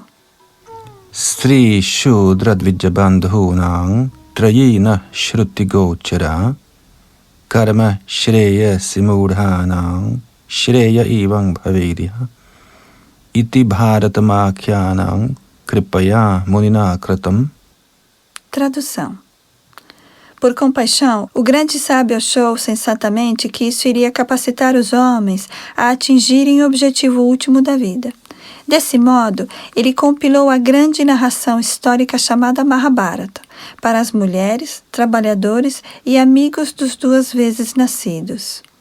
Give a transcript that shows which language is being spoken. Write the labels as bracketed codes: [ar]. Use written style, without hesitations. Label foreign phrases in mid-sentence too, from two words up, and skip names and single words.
[sa] Sri Shudra Dvijabandhunang Trayina Shruti Gochara Karma Shreya Simudhanang Shreya Evang Bhavedya Iti Bharatamakyanang Kripaya Munina Kratam. [pt] Tradução. Por compaixão, o grande sábio achou sensatamente que isso iria capacitar os homens a atingirem o objetivo último da vida. Desse modo, ele compilou a grande narração histórica chamada Mahabharata para as mulheres, trabalhadores e amigos dos duas vezes nascidos.